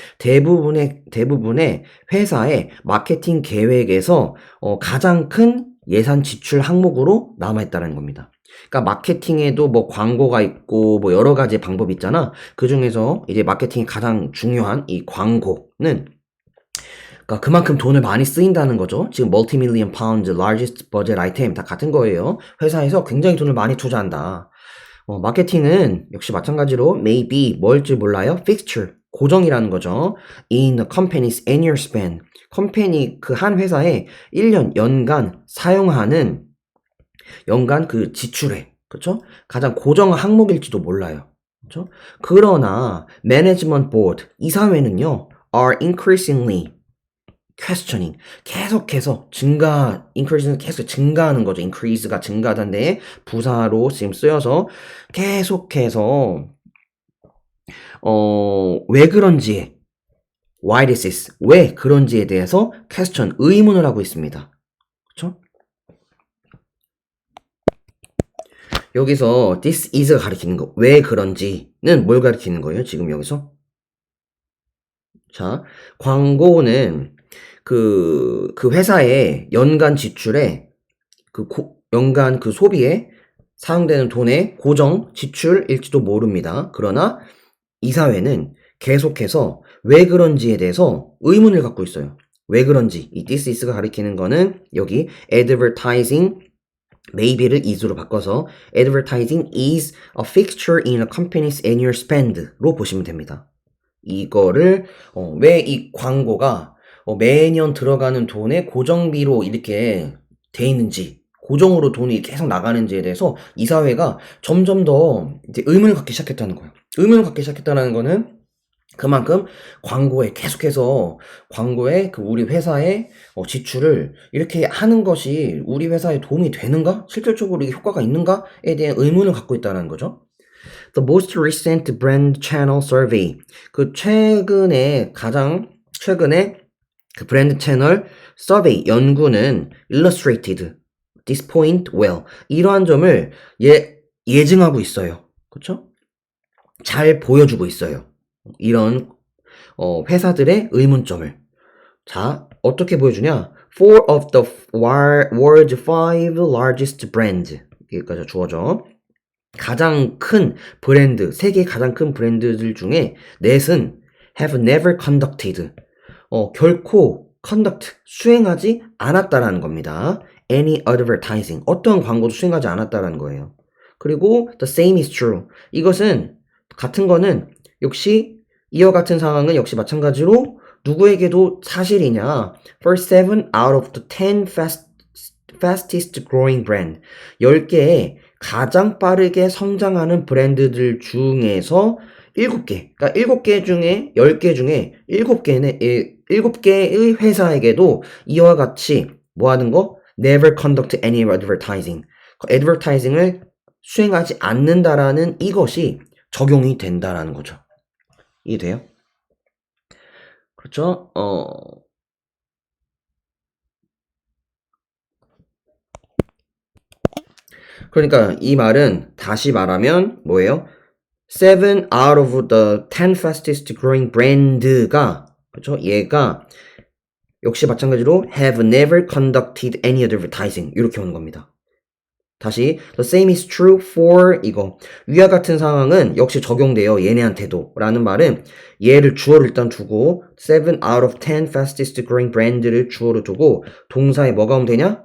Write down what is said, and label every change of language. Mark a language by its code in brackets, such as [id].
[ko] 대부분의 회사의 마케팅 계획에서 가장 큰 예산 지출 항목으로 남아있다는 겁니다. 그러니까 마케팅에도 뭐 광고가 있고 뭐 여러 가지 방법이 있잖아. 그 중에서 이제 마케팅이 가장 중요한 이 광고는 그러니까 그만큼 돈을 많이 쓰인다는 거죠. 지금 [en] multi-million pounds, largest budget item [ko] 다 같은 거예요. 회사에서 굉장히 돈을 많이 투자한다. 마케팅은 역시 마찬가지로 maybe 뭘지 몰라요? fixture, 고정이라는 거죠. [en] in the company's annual spend. [ko] 컴퍼니 그 한 회사의 1년 연간 사용하는 연간 그 지출액. 그렇죠? 가장 고정 항목일지도 몰라요. 그렇죠? 그러나 [en] management board [ko] 이사회는요 [en] are increasingly questioning [ko] 계속해서 increase는 계속 증가하는 거죠. increase가 증가하던데 부사로 지금 쓰여서 계속해서 왜 그런지 [en] why this is [ko] 왜 그런지에 대해서 question 의문을 하고 있습니다. 그렇죠? 여기서 this is가 가리키는 거 왜 그런지는 뭘 가리키는 거예요? 지금 여기서 자 광고는 그 회사의 연간 지출에 연간 그 소비에 사용되는 돈의 고정 지출일지도 모릅니다. 그러나 이사회는 계속해서 왜 그런지에 대해서 의문을 갖고 있어요. 왜 그런지 이 this is가 가리키는 거는 여기 advertising maybe를 is로 바꿔서 [en] advertising is a fixture in a company's annual spend [ko] 로 보시면 됩니다. 이거를 왜 이 광고가 매년 들어가는 돈의 고정비로 이렇게 돼 있는지 고정으로 돈이 계속 나가는지에 대해서 이사회가 점점 더 이제 의문을 갖기 시작했다는 거예요. 의문을 갖기 시작했다는 거는 그만큼 광고에 계속해서 광고에 그 우리 회사의 지출을 이렇게 하는 것이 우리 회사에 도움이 되는가? 실질적으로 이게 효과가 있는가에 대한 의문을 갖고 있다는 거죠. [en] The most recent brand channel survey. [ko] 그 가장 최근에 그 브랜드 채널 서베이 연구는 [en] illustrated this point well. [ko] 이러한 점을 예증하고 있어요. 그렇죠? 잘 보여주고 있어요. 이런 회사들의 의문점을. 자, 어떻게 보여주냐? [en] Four of the world's five largest brands. [ko] 여기까지 주어져. 가장 큰 브랜드, 세계 가장 큰 브랜드들 중에 넷은 [en] have never conducted. [ko] 결코 conduct, 수행하지 않았다라는 겁니다. [en] any advertising, [ko] 어떤 광고도 수행하지 않았다라는 거예요. 그리고 [en] the same is true. [ko] 이것은 같은 거는 역시 이와 같은 상황은 역시 마찬가지로 누구에게도 사실이냐. [en] For 7 out of the 10 fastest growing brand. [ko] 10개의 가장 빠르게 성장하는 브랜드들 중에서 7개. 그러니까 7개 중에 10개 중에 7개의 회사에게도 이와 같이 뭐 하는 거? [en] Never conduct any advertising. [ko] advertising을 수행하지 않는다라는 이것이 적용이 된다라는 거죠. 이해돼요? 그렇죠? 그러니까 이 말은 다시 말하면 뭐예요? [en] 7 out of the 10 fastest growing brand가 [ko] 그렇죠? 얘가 역시 마찬가지로 [en] have never conducted any advertising [ko] 이렇게 오는 겁니다. 다시 [en] the same is true for [ko] 이거 위와 같은 상황은 역시 적용돼요. 얘네한테도 라는 말은 얘를 주어를 일단 두고 [en] 7 out of 10 fastest growing brand [ko] 를 주어로 두고 동사에 뭐가 오면 되냐?